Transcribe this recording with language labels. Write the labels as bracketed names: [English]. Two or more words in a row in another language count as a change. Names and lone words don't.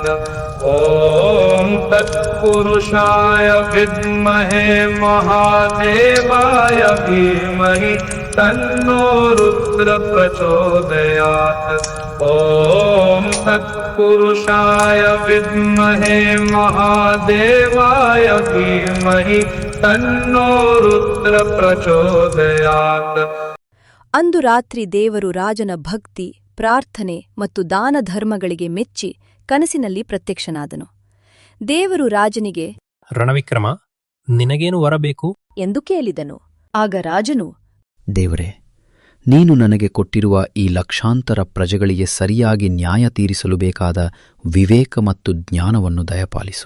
[Sanskrit] ॐ तत्पुरुषाय विद्महे महादेवाय धीमहि तन्नो रुद्र प्रचोदयात्। ॐ तत्पुरुषाय विद्महे महादेवाय धीमहि तन्नो रुद्र प्रचोदयात्। [Kannada] ಅಂದು ರಾತ್ರಿ ದೇವರು ರಾಜನ ಭಕ್ತಿ, ಪ್ರಾರ್ಥನೆ ಮತ್ತು ದಾನಧರ್ಮಗಳಿಗೆ ಮೆಚ್ಚಿ ಕನಸಿನಲ್ಲಿ ಪ್ರತ್ಯಕ್ಷನಾದನು. ದೇವರು ರಾಜನಿಗೆ, ರಣವಿಕ್ರಮ, ನಿನಗೇನು ವರಬೇಕು ಎಂದು ಕೇಳಿದನು. ಆಗ ರಾಜನು, ದೇವರೇ, ನೀನು ನನಗೆ ಕೊಟ್ಟಿರುವ ಈ ಲಕ್ಷಾಂತರ ಪ್ರಜೆಗಳಿಗೆ ಸರಿಯಾಗಿ ನ್ಯಾಯ ತೀರಿಸಲು ಬೇಕಾದ ವಿವೇಕ ಮತ್ತು ಜ್ಞಾನವನ್ನು ದಯಪಾಲಿಸು